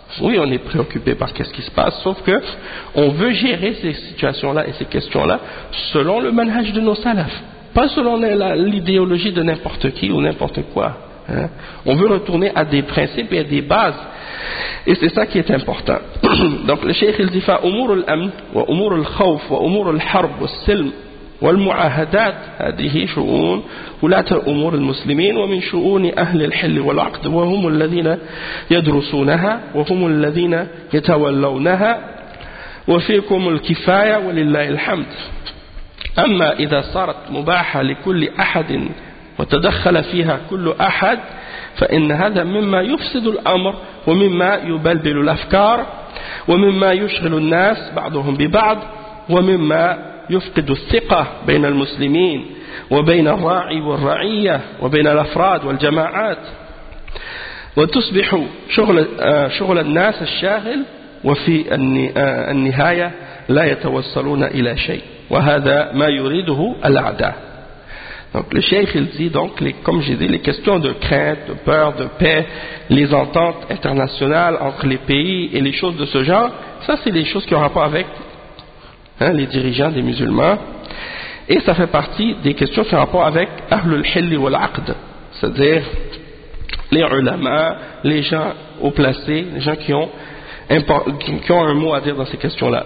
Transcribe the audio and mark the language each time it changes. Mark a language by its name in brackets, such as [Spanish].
[French] Oui, on est préoccupé par qu'est-ce qui se passe, sauf que on veut gérer ces situations-là et ces questions-là selon le manhaj de nos salafs, pas selon l'idéologie de n'importe qui ou n'importe quoi. Hein? On veut retourner à des principes et à des bases, et c'est ça qui est important. Donc le cheikh il dit [Arabic] أمور الأمن وأمور الخوف وأمور الحرب والسلم والمعاهدات هذه شؤون ولاة أمور المسلمين ومن شؤون أهل الحل والعقد وهم الذين يدرسونها وهم الذين يتولونها وفيكم الكفاية ولله الحمد. أما إذا صارت مباحة لكل أحد وتدخل فيها كل أحد فإن هذا مما يفسد الأمر ومما يبلبل الأفكار ومما يشغل الناس بعضهم ببعض ومما يفقد الثقة بين المسلمين وبين الراعي والرعية وبين الأفراد والجماعات وتصبح شغل الناس الشاغل وفي النهاية لا يتوصلون إلى شيء وهذا ما يريده الأعداء. [French] Donc le cheikh il dit donc, comme j'ai dit, les questions de crainte, de peur, de paix, les ententes internationales entre les pays et les choses de ce genre, ça c'est des choses qui ont rapport avec les dirigeants des musulmans. Et ça fait partie des questions qui ont rapport avec Ahlul Hill wal Aqd, c'est-à-dire les ulama, les gens haut placés, les gens qui ont un mot à dire dans ces questions-là.